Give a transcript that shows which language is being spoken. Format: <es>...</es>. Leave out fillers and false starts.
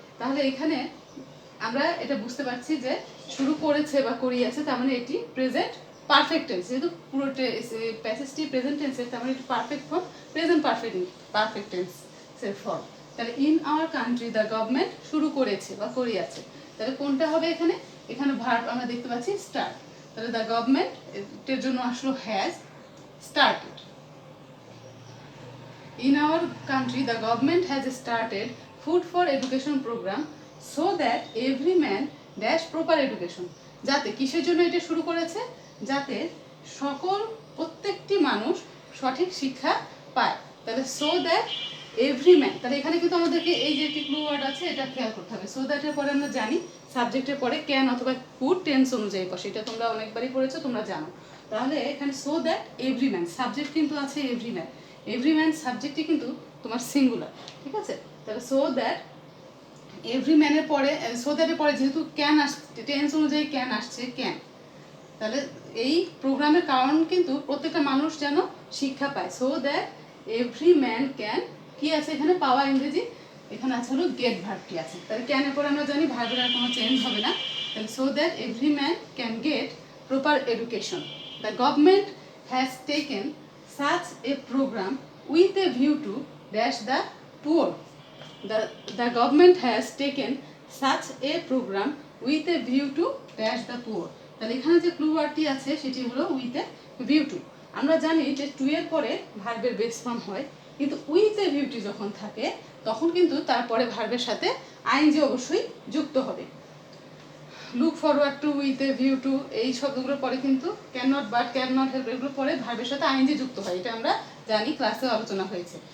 <bn>তাহলে এখানে আমরা এটা বুঝতে পারছি যে শুরু করেছে বা করিয়েছে, তার মানে এটি প্রেজেন্ট পারফেক্ট টেন্স, যেহেতু পুরো প্যাসেজটি প্রেজেন্ট টেন্সের, তার মানে এটি পারফেক্ট ফর্ম, প্রেজেন্ট পারফেক্ট টেন্সের ফর্ম। তাহলে</bn> <en>in our country the government</en> <bn>শুরু করেছে বা করিয়েছে, তাহলে কোনটা হবে এখানে, ভার্ব আমরা দেখতে পাচ্ছি স্টার্ট, তাহলে দ্য গভর্নমেন্ট এর জন্য আসলো has started.</bn> <en>In our country, the government has started food for education program so that every man dash proper education।</en> <bn>যাতে কিসের জন্য এটা শুরু করেছে, যাতে প্রত্যেকটি মানুষ সঠিক শিক্ষা পায়। তাহলে সো দ্যাট এভরি ম্যান, তাহলে এখানে কিন্তু আমাদেরকে এই যে একটি ক্লু ওয়ার্ড আছে, এটা খেয়াল করতে হবে। সো দ্যাটের পরে আমরা জানি সাবজেক্টের পরে ক্যান অথবা কুড টেন্স অনুযায়ী বসে, এটা তোমরা অনেকবারই পড়েছো, তোমরা জানো। তাহলে এখানে so that every man, subject কিন্তু আছে এভরি ম্যান, সাবজেক্টই কিন্তু তোমার সিঙ্গুলার, ঠিক আছে। তাহলে সো দ্যাট এভরি ম্যানের পরে, সো দ্যাটের পরে যেহেতু ক্যান আসছে, টেন্স অনুযায়ী ক্যান আসছে, ক্যান, তাহলে এই প্রোগ্রামের কারণ কিন্তু প্রত্যেকটা মানুষ যেন শিক্ষা পায়।</bn> <en>so that every man can,</en> <bn>কি আছে এখানে, পাওয়া ইংরেজি, এখানে আছে হলো গেট ভার্বটি আছে। তাহলে ক্যানের পরে আমরা জানি ভার্বের আর কোনো চেঞ্জ হবে না।</bn> <en>তাহলে so that every man can get proper education, the government has taken such a program with a view to dash the poor। The government has taken such a program with a view to dash the poor।</en> <bn>তাহলে এখানে যে clue ওয়ার্ডটি আছে সেটি হলো with a view to. আমরা জানি যে two এর পরে ভার্বের বেস ফর্ম হয়, কিন্তু উইথ এ ভিউটি যখন থাকে তখন কিন্তু তারপরে ভার্বের সাথে আইএনজি অবশ্যই যুক্ত হবে। Look forward to, with a view to, এই শব্দগুলোর পরে কিন্তু can not, but, can not help, এগুলোর পরে ভার্বের সাথে আইএনজি যুক্ত হয়, এটা আমরা জানি, ক্লাসে আলোচনা হয়েছে।</bn>